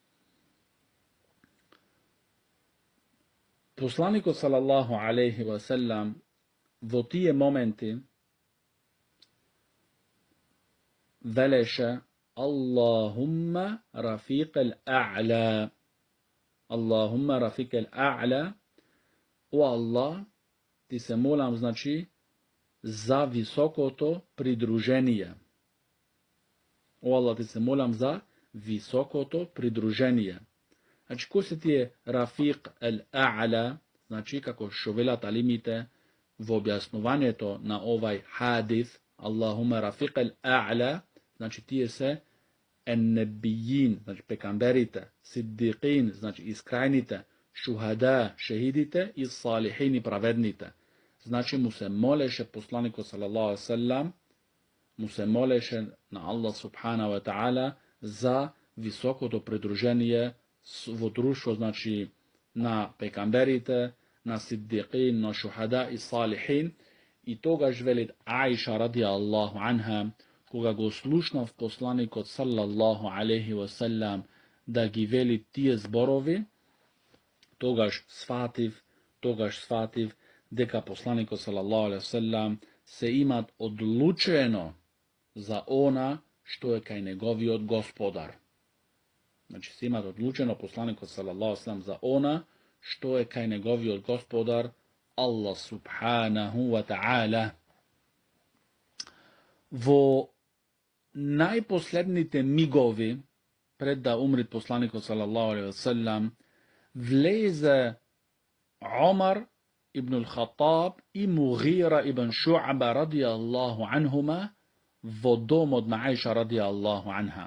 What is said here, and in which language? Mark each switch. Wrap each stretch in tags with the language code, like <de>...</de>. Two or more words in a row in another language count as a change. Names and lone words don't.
<mk>Poslaniku</mk> <ar>صلى الله عليه وسلم</ar> <mk>в тие моменти велеше</mk> <ar>اللهم الرفيق الأعلى. اللهم الرفيق الأعلى.</ar> <mk>О Аллах, ти се молам, значи, за високо то придружение. О Аллах, ти се молам за високо то придружение. Значи, ко се ти је</mk> <ar>الرفيق الأعلى,</ar> <mk>значи, како што вела талимите в објасновање то на овај хадит,</mk> <ar>اللهم الرفيق الأعلى,</ar> <mk>значи, ти је се ен-небијин, значи, пекамберите, сиддикин, значи, искрајните, шухада, шехидите и салихини, праведните. Значи, му се молеше посланику</mk> <ar>صلى الله عليه وسلم,</ar> <mk>му се молеше на Аллах</mk> <ar>سبحانه وتعالى</ar> <mk>за високо то придружение в друштво, значи, на пекамберите, на сиддикин, на шухада и салихин. И тога жвелит Аиша</mk> <ar>رضي الله عنها,</ar> <mk>кога го слушна в посланику</mk> <ar>صلى الله عليه وسلم,</ar> <mk>да ги вели тие зборови, тогаш сфатив, дека посланикот</mk> <ar>صلى الله عليه وسلم</ar> <mk>се имат одлучено за она што е кај неговиот господар. Значи се имат одлучено посланикот</mk> <ar>صلى الله عليه وسلم</ar> <mk>за она што е кај неговиот господар Allah</mk> <ar>سبحانه وتعالى.</ar> <mk>Во најпоследните мигови пред да умри посланикот</mk> <ar>صلى الله عليه وسلم</ar> <mk>влезе Омар ибн ал-Хаттаб и Мугира ибн Шу'ба</mk> <ar>رضي الله عنهما</ar> <mk>во домот на Аиша</mk> <ar>رضي الله عنها.</ar>